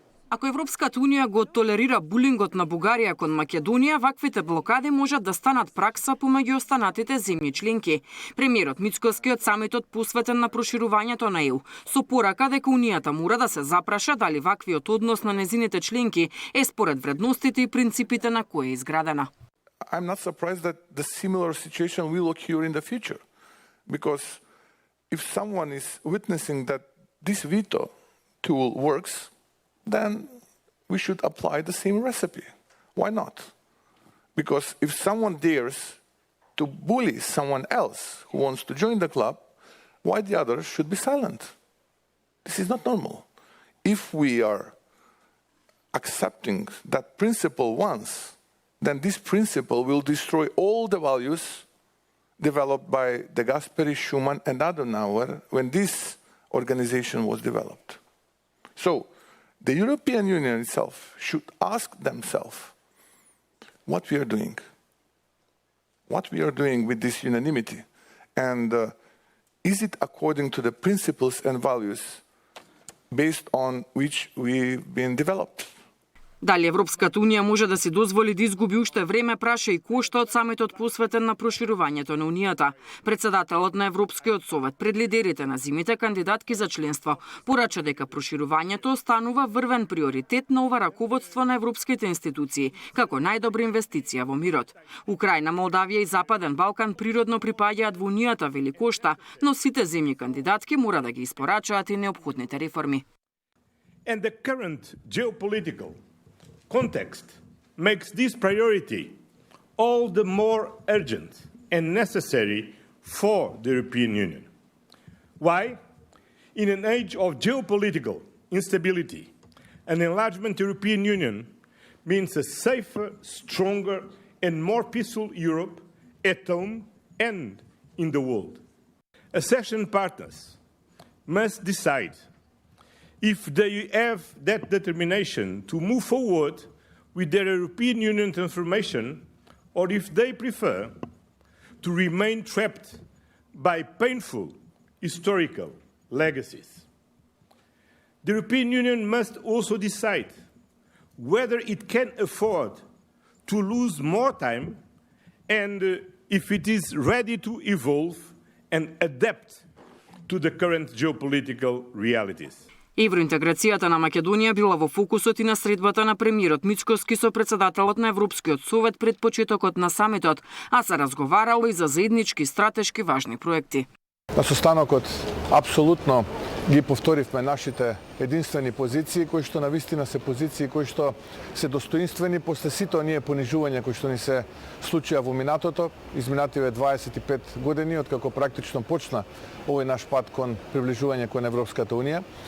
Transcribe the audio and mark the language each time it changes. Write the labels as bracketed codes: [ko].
[mk] Ако Европската унија го толерира булингот на Бугарија кон Македонија, ваквите блокади можат да станат пракса помеѓу останатите земји членки. Премиерот Мицковски од самитот посветен на проширувањето на ЕУ, со порака дека Унијата мора да се запраша дали ваквиот однос на незините членки е според вредностите и принципите на кои е изградена. [en] I'm not surprised that the similar situation will occur in the future, because if someone is witnessing that this veto tool works, then we should apply the same recipe. Why not? Because if someone dares to bully someone else who wants to join the club, why the others should be silent? This is not normal. If we are accepting that principle once, then this principle will destroy all the values developed by De Gasperi, Schuman, and Adenauer when this organization was developed. So, the European Union itself should ask themselves what we are doing with this unanimity, and is it according to the principles and values based on which we've been developed? [mk] Дали Европската унија може да си дозволи да изгуби уште време, праша и Кошта од самитот посветен на проширувањето на Унијата. Председателот на Европскиот совет пред лидерите на земјите кандидатки за членство порача дека проширувањето останува врвен приоритет на ова раководство на европските институции, како најдобра инвестиција во мирот. Украина, Молдавија и Западен Балкан природно припаѓаат во Унијата, вели Кошта, но сите земји кандидатки мора да ги испорачаат и неопходните реформи. [en] And the current geopolitical context makes this priority all the more urgent and necessary for the European Union. Why? In an age of geopolitical instability, an enlargement European Union means a safer, stronger and more peaceful Europe at home and in the world. Accession partners must decide if they have that determination to move forward with their European Union transformation, or if they prefer to remain trapped by painful historical legacies. The European Union must also decide whether it can afford to lose more time and if it is ready to evolve and adapt to the current geopolitical realities. [mk] Евроинтеграцијата на Македонија била во фокусот и на средбата на премиерот Мицкоски со председателот на Европскиот совет пред почетокот на самитот, а се разговарало и за заеднички стратешки важни проекти. На состанокот апсолутно ги повторивме нашите единствени позиции, кои што навистина се позиции кои што се достоинствени после сите оние понижувања кои што ни се случија во минатото, изминативе 25 години откако практично почна овој наш пат кон приближување кон Европската унија.